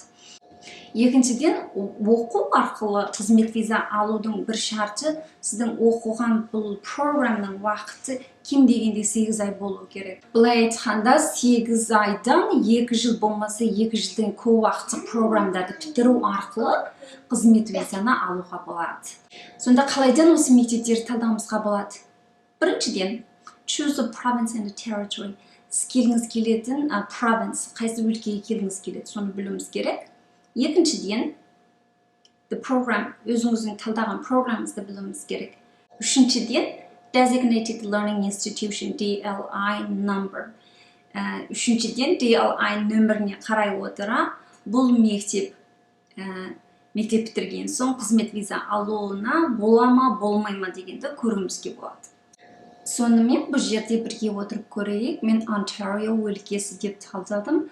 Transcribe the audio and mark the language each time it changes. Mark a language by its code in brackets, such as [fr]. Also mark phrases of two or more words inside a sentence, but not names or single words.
[kk] Екіншіден, оқу арқылы қызмет виза алудың бір шарты, сіздің оқыған бұл програмның уақыты кем дегенде 8 ай болу керек. Былай айтқанда 8 айдан 2 жыл болмаса 2 жылдан көп уақыт програмдарды бітіру арқылы қызмет визаны алуға болады. Сонда қалайдан осы мектептерді талдауымызға болады? Біріншіден, [en] choose a province and a territory. [kk] Сіз келгіңіз келетін province, қайсы өлкеге келгіңіз келеді, соны білуіміз керек. Екіншіден, [en] the program, [kk] өзіңіздің талдаған программыңызды білуіміз керек. Үшіншіден, [en] designated learning institution, DLI number. [kk] Үшіншіден, DLI нөміріне қарай отыра, бұл мектеп бітірген соң қызмет виза алуына бола ма, болмай ма дегенді көруімізге болады. Сонымен бұл жерде бірге отырып көрейік. Мен Ontario өлкесі деп талдадым.